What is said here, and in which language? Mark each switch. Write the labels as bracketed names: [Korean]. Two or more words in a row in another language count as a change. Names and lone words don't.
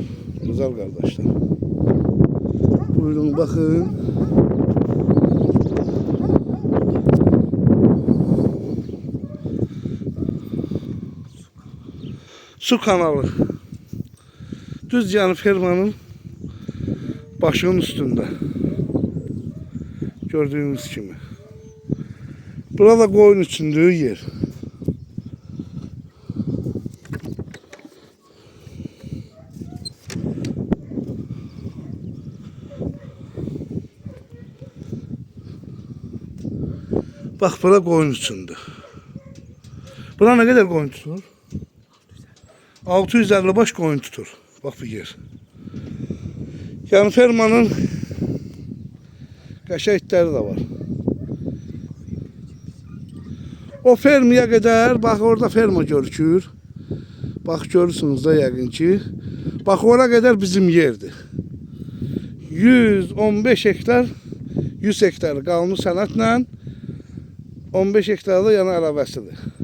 [Azerbaijani] Gözəl qardaşlar. Buyurun baxın. Su kanalı. [Turkish] Düz yani fermanın başının üstünde. Gördüğünüz gibi. [Azerbaijani] Burada koyun içindəyi yer. Bak bura koyun içində. [Turkish] Bura ne kadar koyun tutur? [Azerbaijani] 650 baş koyun tutur. Bak bu yer. Yani fermanın qəşəng itləri də var. O fermiyə qədər, bax orada ferma görükür. Bax görürsünüz da yəqin ki. Bax ora qədər bizim yerdir. 115 hektar, 100 hektar qalmış sənətlə 15 hektar da yana əlavəsidir.